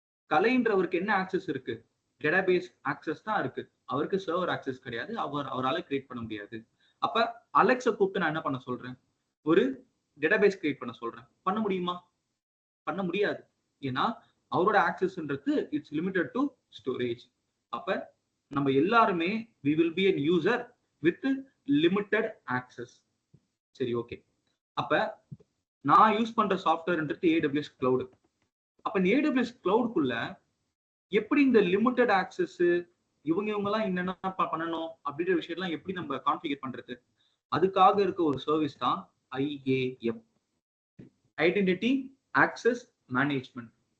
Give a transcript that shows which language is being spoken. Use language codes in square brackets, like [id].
[ta] கலைன்றவருக்கு என்ன ஆக்சஸ் இருக்கு? Database access தான் இருக்கு, அவருக்கு சர்வர் ஆக்சஸ் கிடையாது. அவரால் கிரியேட் பண்ண முடியாது. அப்ப அலெக்ஸை கூப்பிட்டு நான் என்ன பண்ண சொல்றேன், ஒரு டேட்டாபேஸ் கிரியேட் பண்ண சொல்றேன். பண்ண முடியுமா? பண்ண முடியாது. ஏன்னா அவரோட ஆக்சஸ்ன்றது [en] It's limited to storage. [ta] அப்ப நம்ம எல்லாருமே [en] we will be a user with limited access. [ta] சரி, ஓகே. அப்ப நான் யூஸ் பண்ற சாஃப்ட்வேர்ன்றது AWS கிளவுட். அப்ப இந்த AWS கிளவுட்குள்ள எப்படி இந்த லிமிட்டட் ஆக்சஸ் இவங்க எல்லாம் என்னென்ன பண்ணணும் அப்படின்ற விஷயம்லாம் எப்படி நம்ம கான்ஃபிகர் பண்றது? அதுக்காக இருக்க ஒரு சர்வீஸ் தான் IAM, ஐடென்டிட்டி ஆக்சஸ் மேனேஜ்மெண்ட்.